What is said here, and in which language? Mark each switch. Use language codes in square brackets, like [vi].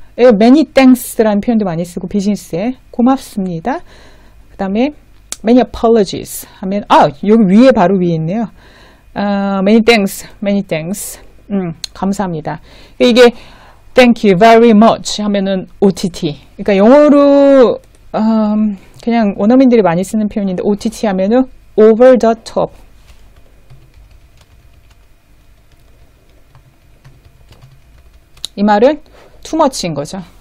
[ko] Many thanks라는 표현도 많이 쓰고 비즈니스에 고맙습니다. 그 다음에 many apologies 하면 여기 위에 바로 위에 있네요. [en] Many thanks. [ko] 감사합니다. 이게 [en] thank you very much [ko] 하면은 [en] OTT. [ko] 그러니까 영어로 그냥 원어민들이 많이 쓰는 표현인데 OTT 하면은 over the top. 이 말은 too much인 거죠.